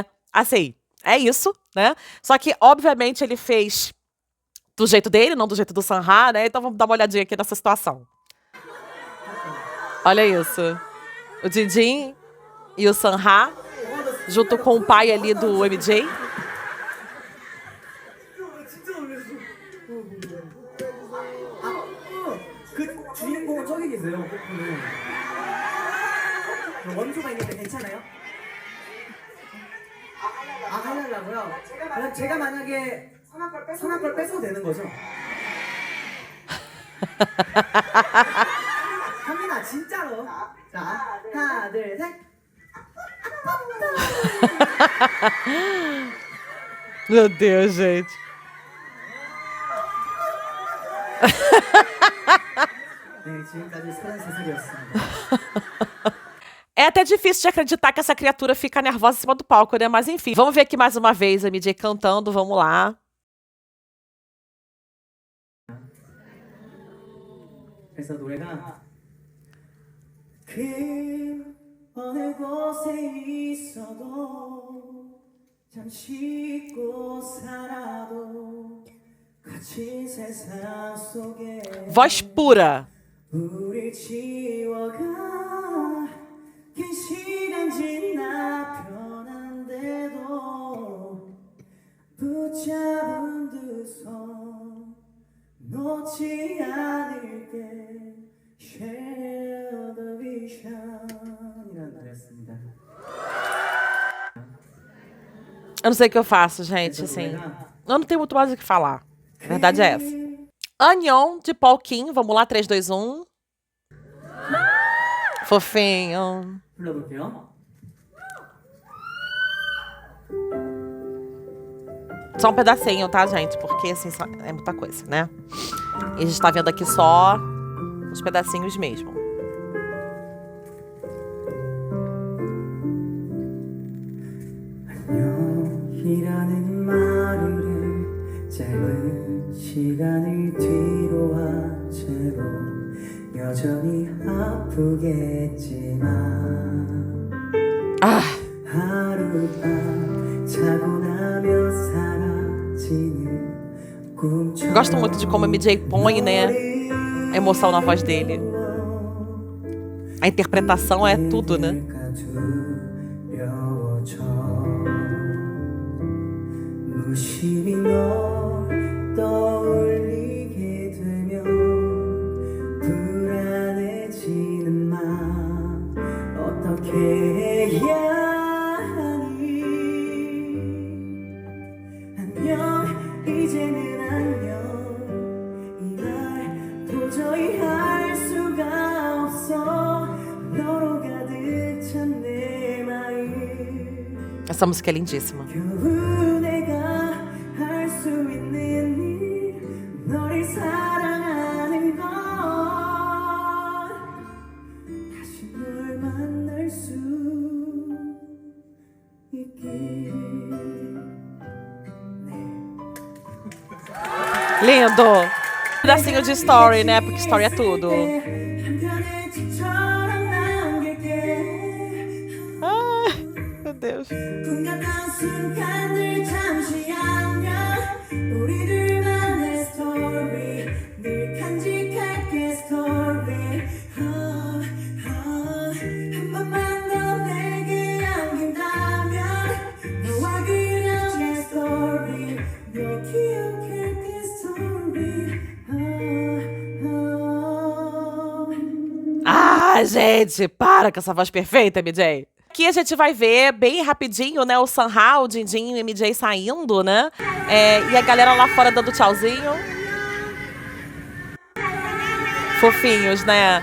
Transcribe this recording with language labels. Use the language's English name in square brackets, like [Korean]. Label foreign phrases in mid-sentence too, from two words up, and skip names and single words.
[Portuguese] Assim, é isso, né? Só que, obviamente, ele fez do jeito dele, não do jeito do Sanha, né? Então vamos dar uma olhadinha aqui nessa situação. Olha isso. O Jinjin e o Sanha, junto com o pai ali do MJ. [Korean] 그 주인공은 저기 계세요. 원조가 있는데 괜찮아요? 하려고요? 그럼 제가 만약에 선아 걸 뺏어도 되는 거죠? 현민아 진짜로. 자, 하나, 둘, 셋. [Portuguese] Meu Deus, gente. [Korean] 네, 지금까지 33살이었습니다. [Portuguese] É até difícil de acreditar que essa criatura fica nervosa em cima do palco, né? Mas enfim, vamos ver aqui mais uma vez a MJ cantando, vamos lá. [Korean] 그래서 노래가 그 어느 곳에 있어도 잠시 잊고 살아도 같이 세상 속에 [Portuguese] Voz pura. [Korean] 우릴 지워가 긴 시간 지나 편한데도 붙잡은 두 손 놓지 않을게 [English] Share the vision [Korean] 이라는 노래였습니다. [Portuguese] Eu não sei o que eu faço, gente, assim. Eu não tenho muito mais o que falar. A verdade é essa. Anion, de Paul Kim. Vamos lá, 3, 2, 1. Fofinho. [Korean] 불러볼게요. [Portuguese] Só um pedacinho, tá, gente? Porque, assim, é muita coisa, né? E a gente tá vendo aqui só os pedacinhos mesmo. [Korean] 안녕이라는 말을 짧은 시간을 뒤로 한 채로 여전히 아프겠지만 하룻밤 자고 나면 사라지는 꿈처럼 [Portuguese] Gosto muito de como a MJ põe, né, a emoção na voz dele. A interpretação é tudo, né? [Korean] 무심히 널 떠올리게 되면 불안해지는 맘 어떻게 해야 하니 안녕 이제는 안녕 이 말 도저히 할 수가 없어 너로 가득 찬 내 마음 [Portuguese] Essa música é lindíssima. [Korean] 겨우 내가 할 수 있는 일 너를 사랑하는 건 다시 널 만날 수 있길 [Portuguese] Lindo! Pedacinho de story, né? Porque story é tudo. [Korean] 한편의 집처럼 남길게 [Portuguese] Ai, meu Deus. [Korean] 꿈 같던 순간들 잠시 안녕 우리들만의 스토리 늘 간직할게 스토리 한 번만 더 내게 안긴다면 너와 그녀의 스토리 늘 기억할게 스토리 [Portuguese] Ah, gente, para com essa voz perfeita, MJ. Aqui a gente vai ver bem rapidinho, né, o Sanha, o Jinjin e o MJ saindo, né? E a galera lá fora dando tchauzinho. Fofinhos, né?